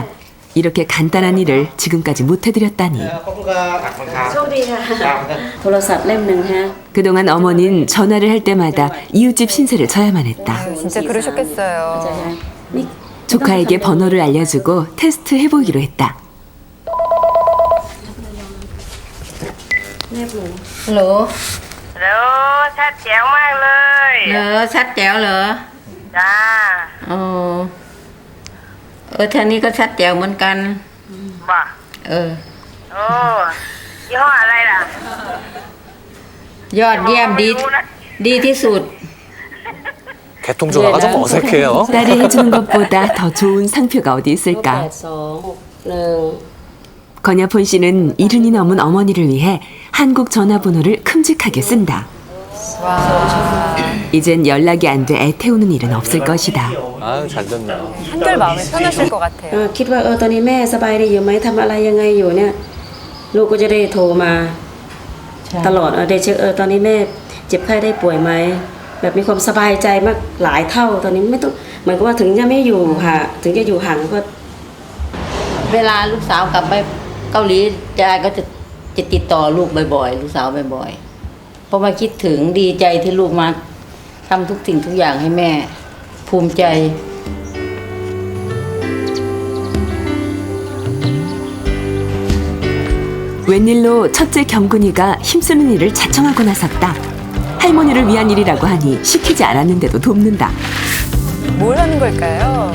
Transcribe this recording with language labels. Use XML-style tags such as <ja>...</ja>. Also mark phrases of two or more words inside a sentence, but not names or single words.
<ko>이렇게 간단한 일을 지금까지 못해드렸다니. 그동안 어머니는 전화를 할 때마다 이웃집 신세를 져야만 했다. 진짜 그러셨겠어요. 조카에게 번호를 알려주고 테스트 해보기로 했다.</ko> <th>ฮัลโหล ฮัลโหลชัดแจ๋วมากเลย เหรอชัดแจ๋วเหรอ จ้า ทางนี้ก็ชัดแจ๋วเหมือนกัน บ่ เออ โอ้ยี่ห้ออะไรล่ะ ยอดเยี่ยมดีที่สุด</th> <ko>개통 전화가 좀 어색해요. 딸이 해주는 것보다 더 좋은 상표가 어디 있을까? 건야폰 씨는 70이 넘은 어머니를 위해 한국 전화번호를 큼직하게 쓴다. 이젠 연락이 안 돼 애태우는 일은 없을 것이다. 아유, 잘 됐네요. 한결 마음이 편하실 것 같아요.</ko> <th>คิดว่าตอนนี้แม่สบายดีอยู่ไหมทำอะไรยังไงอยู่เนี่ยลูกก็จะได้โทรมาตลอดได้เช็คตอนนี้แม่เจ็บไข้ได้ป่วยไหมแบบมีความสบายใจมากหลายเท่าตอนนี้ไม่ต้องเหมือนกับว่าถึงจะไม่อยู่ห่างถึงจะอยู่ห่างก็ เวลาลูกสาวกลับไปเกาหลียายก็จะติดต่อลูกบ่อยๆลูกสาวบ่อยๆเพราะว่าคิดถึงดีใจที่ลูกมาทำทุกสิ่งทุกอย่างให้แม่ภูมิใจ</th> <ko>웬일로 첫째 경근이가 힘쓰는 일을 자청하고 나섰다. 할머니를 위한 일이라고 하니 시키지 않았는데도 돕는다. 뭘 하는 걸까요?</ko>